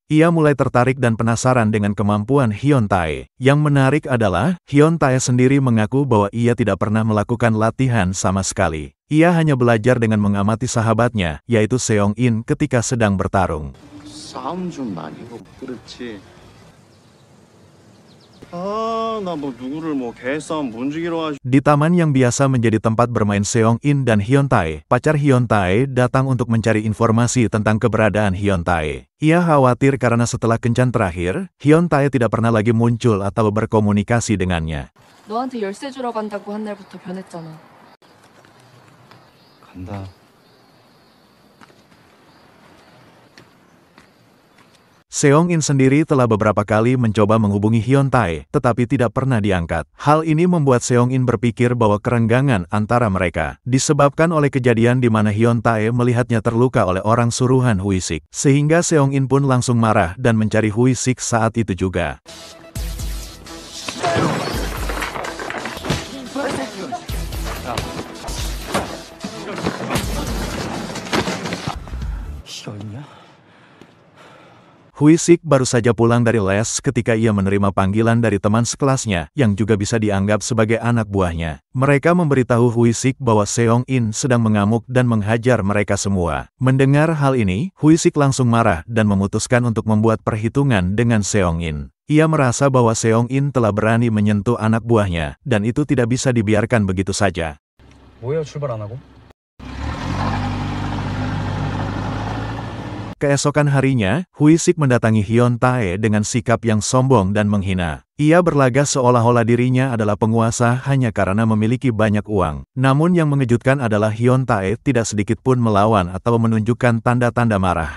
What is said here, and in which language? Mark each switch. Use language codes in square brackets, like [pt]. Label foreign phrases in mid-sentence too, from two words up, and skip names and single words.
[id] Ia mulai tertarik dan penasaran dengan kemampuan Hyun Tae. Yang menarik adalah, Hyun Tae sendiri mengaku bahwa ia tidak pernah melakukan latihan sama sekali. Ia hanya belajar dengan mengamati sahabatnya, yaitu Seong-in ketika sedang bertarung. [ko] 싸움 좀 많이 하고. 그렇지. 아, 나 뭐 누구를 뭐 개싸움 문지기로 하시. [id] Di taman yang biasa menjadi tempat bermain Seong-in dan Hyun-tae, pacar Hyun-tae datang untuk mencari informasi tentang keberadaan Hyun-tae. Ia khawatir karena setelah kencan terakhir, Hyun-tae tidak pernah lagi muncul atau berkomunikasi dengannya. [ko] 너한테 열쇠 주러 간다고 한 날부터 변했잖아. 간다. [id] Seong-in sendiri telah beberapa kali mencoba menghubungi Hyun-tae, tetapi tidak pernah diangkat. Hal ini membuat Seong-in berpikir bahwa kerenggangan antara mereka disebabkan oleh kejadian di mana Hyun-tae melihatnya terluka oleh orang suruhan Hui-sik. Sehingga Seong-in pun langsung marah dan mencari Hui-sik saat itu juga. [ko] 이게 어딨냐? [id] Hui-sik baru saja pulang dari les ketika ia menerima panggilan dari teman sekelasnya yang juga bisa dianggap sebagai anak buahnya. Mereka memberitahu Hui-sik bahwa Seong-in sedang mengamuk dan menghajar mereka semua. Mendengar hal ini, Hui-sik langsung marah dan memutuskan untuk membuat perhitungan dengan Seong-in. Ia merasa bahwa Seong-in telah berani menyentuh anak buahnya, dan itu tidak bisa dibiarkan begitu saja. [ko] 뭐예요, 출발 안 하고? [id] Keesokan harinya, Hui-sik mendatangi Hyun-tae dengan sikap yang sombong dan menghina. Ia berlagak seolah-olah dirinya adalah penguasa hanya karena memiliki banyak uang. Namun yang mengejutkan adalah Hyun-tae tidak sedikit pun melawan atau menunjukkan tanda-tanda marah.